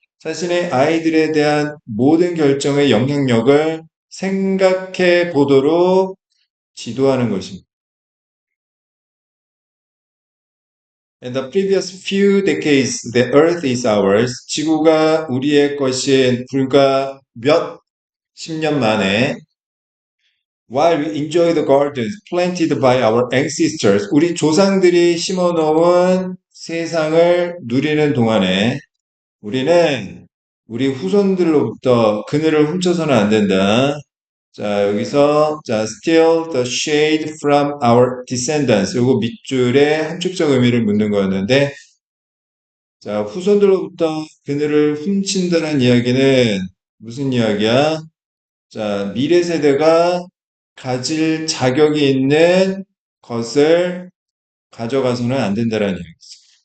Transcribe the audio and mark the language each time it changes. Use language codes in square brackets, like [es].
[ko] 자신의 아이들에 대한 모든 결정의 영향력을 생각해 보도록 지도하는 것입니다. [en] In the previous few decades, the earth is ours. [ko] 지구가 우리의 것인 불과 몇 십 년 만에 [en] while we enjoy the gardens planted by our ancestors, [ko] 우리 조상들이 심어놓은 세상을 누리는 동안에 우리는 우리 후손들로부터 그늘을 훔쳐서는 안 된다. 자, 여기서 자, [en] steal the shade from our descendants. [ko] 요거 밑줄에 함축적 의미를 묻는 거였는데 자, 후손들로부터 그늘을 훔친다는 이야기는 무슨 이야기야? 자, 미래 세대가 가질 자격이 있는 것을 가져가서는 안 된다는 이야기지.